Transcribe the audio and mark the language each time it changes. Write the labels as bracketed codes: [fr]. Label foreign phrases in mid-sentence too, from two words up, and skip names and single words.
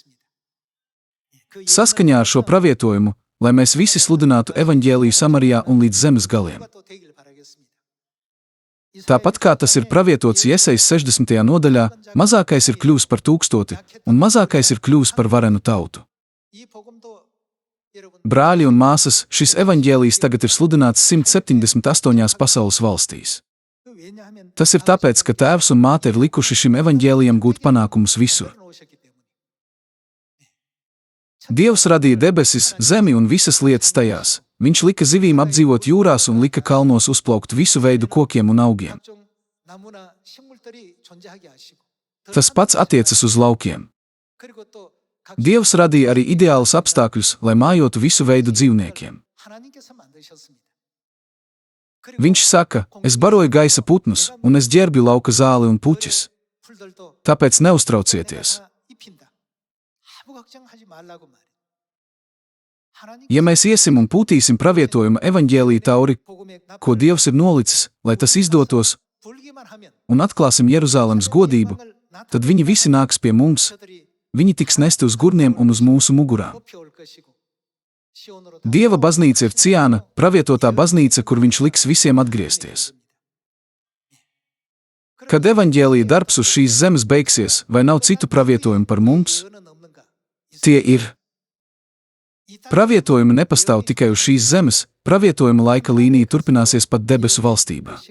[lv] Saskaņā ar šo pravietojumu, lai mēs visi sludinātu evaņģēliju Samarijā un līdz zemes galiem. Tāpat kā tas ir pravietots Jesajas 60. nodaļā, mazākais ir kļuvis par 1000, un mazākais ir kļuvis par varenu tautu. [ko] 이 복음도 여러분 [lv] Brāļi un māsas, šis evaņģēlijs tagad ir sludināts 178 pasaules valstīs. [ko] 왜냐하면 [lv] Tas ir tāpēc, ka tēvs un māte ir likuši šim evaņģēlijam gūt panākumus visur. Dievs radīja debesis, zemi un visas lietas tajās. Viņš lika zivīm apdzīvot jūrās un lika kalnos uzplaukt visu veidu kokiem un augiem. [ko] 각종 나무나 식물들이 존재하게 하시고 [lv] Tas pats attiecas uz laukiem. [ko] 그리고 또 [lv] Dievs radīja arī ideālus apstākļus, lai mājotu visu veidu dzīvniekiem. [ko] 하나님께서 만드셨습니다. [lv] Viņš saka, es baroju gaisa putnus, un es ģērbju lauka zāli un puķis. [ko] 풀들도 [lv] Tāpēc neuztraucieties. [ko] 내가 입힌다. 아무 걱정하지 말라고 말이에요. 하나님 [lv] Ja mēs iesim un pūtīsim pravietojumu evaņģēlī tauri, [ko] 복음의 [lv] ko Dievs ir nolicis, lai tas izdotos, [ko] 불기만 하면 [lv] un atklāsim Jeruzālemes godību, tad viņi visi nāks pie mums, [ko] 저들이 [lv] viņi tiks nesti uz gurniem un uz mūsu mugurām. [ko] 뽑혀올 것이고 시온으로 [lv] Dieva baznīca ir Ciāna, pravietotā baznīca, kur viņš liks visiem atgriezties. Kad evaņģēlija darbs uz šīs zemes beigsies, vai nav citu pravietojumu par mums? Tie ir. Pravietojumi nepastāv tikai uz šīs zemes, pravietojuma laika līnija turpināsies pat debesu valstībā.